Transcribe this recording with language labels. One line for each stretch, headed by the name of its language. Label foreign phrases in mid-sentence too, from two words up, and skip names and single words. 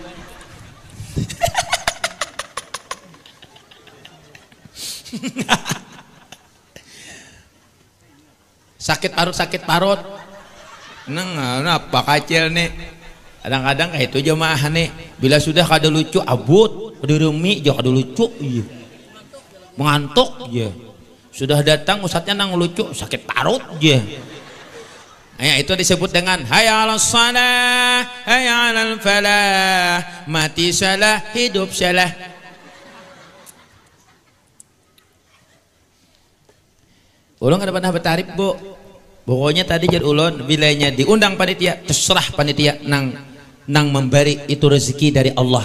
Banjar: Sakit parut nang apa kacil nih kadang-kadang kayak itu jemaah nih bila sudah kada lucu abut kada remi jauh kada lucu iya mengantuk ya sudah datang ustadznya nang lucu sakit parut ya ya itu disebut dengan
Arabic: حي على الصلاة حي على الفلاح
Banjar: mati salah hidup salah. Ulun kada pernah bertarif bu, pokoknya tadi jadi ulun wilayahnya diundang panitia terserah panitia nang memberi itu rezeki dari Allah.